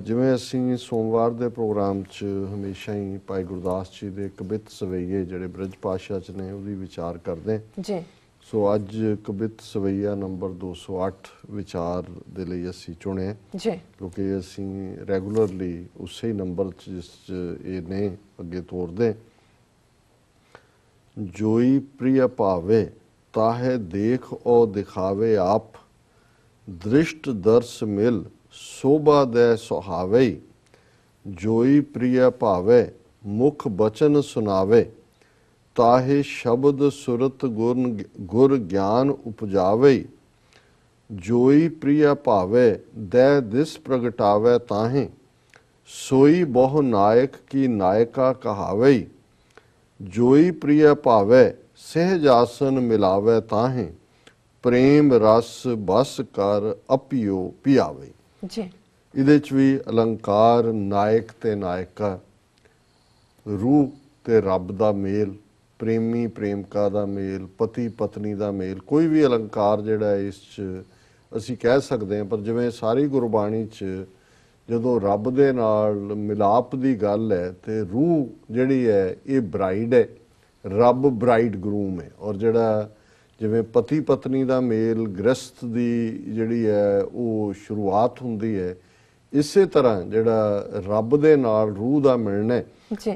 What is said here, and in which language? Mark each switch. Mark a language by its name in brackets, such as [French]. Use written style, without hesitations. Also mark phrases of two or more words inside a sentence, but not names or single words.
[Punjabi] ਜਿਵੇਂ ਅਸੀਂ ਸੋਮਵਾਰ ਦੇ ਪ੍ਰੋਗਰਾਮ 'ਚ ਹਮੇਸ਼ਾ ਹੀ ਭਾਈ ਗੁਰਦਾਸ ਜੀ ਦੇ ਕਬਿਤ ਸਵਈਏ ਜਿਹੜੇ ਬ੍ਰਿਜ ਪਾਤਸ਼ਾਹ 'ਚ ਨੇ ਉਹਦੀ ਵਿਚਾਰ ਕਰਦੇ ਜੀ। ਸੋ ਅੱਜ ਕਬਿਤ ਸਵਈਆ ਨੰਬਰ 208 ਵਿਚਾਰ ਦੇ ਲਈ ਅਸੀਂ ਚੁਣਿਆ ਜੀ, ਕਿਉਂਕਿ ਅਸੀਂ ਰੈਗੂਲਰਲੀ ਉਸੇ ਨੰਬਰ 'ਚ ਜਿਸ 'ਚ ਇਹ ਨੇ ਅੱਗੇ ਤੋਰਦੇ। [Braj] जोई प्रिय पावे ताहे देख ओ दिखावे आप, दृष्ट दर्श मिल शोभा दे सुहावे। जोई प्रिय पावे मुख बचन सुनावे, ताहे शब्द सुरत गुर ज्ञान उपजावे। जोई प्रिय पावे दे दिस प्रगटावे, ताहे सोई बहु नायक की नायका कहावे। जोई प्रिय भावे सहजासन मिलावे, ताहे प्रेम रस बस कर अपियो पियावे जी। [Punjabi] ਇਹਦੇ 'ਚ ਭੀ ਅਲੰਕਾਰ ਨਾਇਕ ਤੇ ਨਾਇਕਾ, ਰੂਹ ਤੇ ਰੱਬ ਦਾ ਮੇਲ, ਪ੍ਰੇਮੀ ਪ੍ਰੇਮਕਾ ਦਾ ਮੇਲ, ਪਤੀ ਪਤਨੀ ਦਾ ਮੇਲ, ਕੋਈ ਭੀ ਅਲੰਕਾਰ ਜਿਹੜਾ ਇਸ 'ਚ ਅਸੀਂ [Hindi] कह सकते हैं। [Punjabi] ਪਰ ਜਿਵੇਂ ਸਾਰੀ ਗੁਰਬਾਣੀ 'ਚ ਜਦੋਂ ਰੱਬ ਦੇ ਨਾਲ ਮਿਲਾਪ ਦੀ ਗੱਲ ਹੈ ਤੇ ਰੂਹ ਜਿਹੜੀ ਹੈ ਇਹ ਬਰਾਈਡ ਹੈ, ਰੱਬ [English] bride groom [Punjabi] ਹੈ। ਔਰ ਜਿਹੜਾ ਜਿਵੇਂ ਪਤੀ ਪਤਨੀ ਦਾ ਮੇਲ ਗ੍ਰਸਥ ਦੀ ਜਿਹੜੀ ਹੈ ਉਹ ਸ਼ੁਰੂਆਤ ਹੁੰਦੀ ਹੈ, ਇਸੇ ਤਰ੍ਹਾਂ ਜਿਹੜਾ ਰੱਬ ਦੇ ਨਾਲ ਰੂਹ ਦਾ ਮਿਲਣਾ ਹੈ।